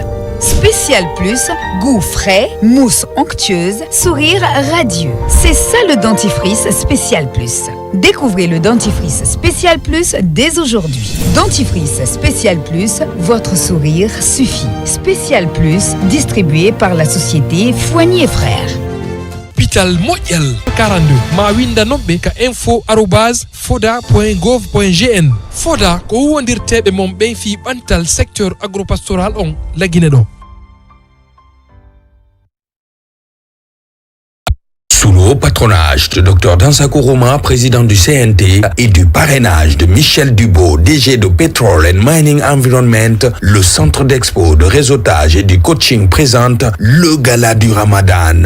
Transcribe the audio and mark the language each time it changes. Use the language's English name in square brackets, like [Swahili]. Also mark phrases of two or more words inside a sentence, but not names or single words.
[French] Spécial Plus, goût frais, mousse onctueuse, sourire radieux. C'est ça le dentifrice Spécial Plus. Découvrez le dentifrice Spécial Plus dès aujourd'hui. Dentifrice Spécial Plus, votre sourire suffit. Spécial Plus, distribué par la société Foigny et Frères. [Fula] Hôpital Moyal 42 ma winda nobbe ka info@foda.gov.gn. Foda ko wondirteɓe mom ɓen fi ɓantal [French] secteur agropastoral [Fula] on lagine ɗo. [French] Sous le haut patronage de Dr Dansako Rouma, président du CNT, et du parrainage de Michel Dubo, DG de Petrol and Mining Environment, le centre d'expo, de réseautage et du coaching présente le gala du Ramadan.